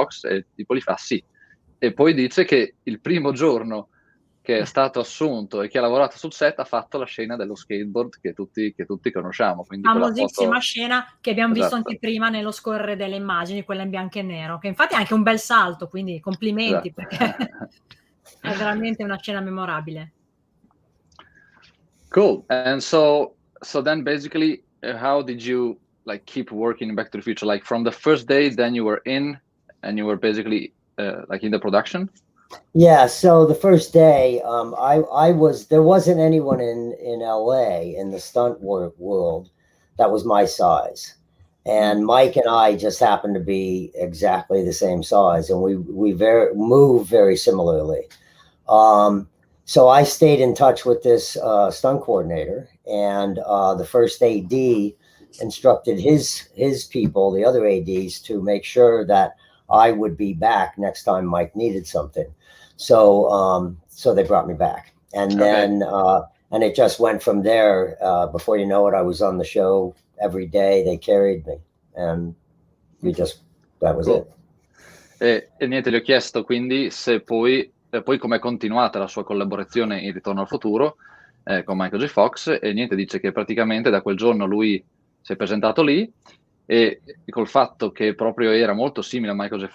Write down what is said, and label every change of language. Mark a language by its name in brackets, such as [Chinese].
[Italian] Fox, e tipo gli fa sì. E poi dice che il primo giorno che è stato assunto e che ha lavorato sul set ha fatto la scena dello skateboard che tutti conosciamo. Quindi famosissima scena che abbiamo visto Esatto. anche prima nello scorrere delle immagini, quella in bianco e nero, che infatti è anche un bel salto, quindi complimenti, Esatto. perché è veramente una scena memorabile. [English] Cool. And so then basically, how did you like keep working Back to the Future? Like from the first day, then you were in, and you were basically like in the production? Yeah, so the first day, there wasn't anyone in LA in the stunt world that was my size. And Mike and I just happened to be exactly the same size, and we move very similarly. So I stayed in touch with this stunt coordinator, and the first AD instructed his people, the other ADs, to make sure that I would be back next time Mike needed something. So they brought me back, and then and it just went from there. Before you know it, I was on the show every day. They carried me, and that was it. [Italian] E niente, gli ho chiesto quindi se poi come è continuata la sua collaborazione in Ritorno al Futuro con Michael J. Fox, e niente, dice che praticamente da quel giorno lui si è presentato lì, e col fatto che proprio era molto simile a Michael J.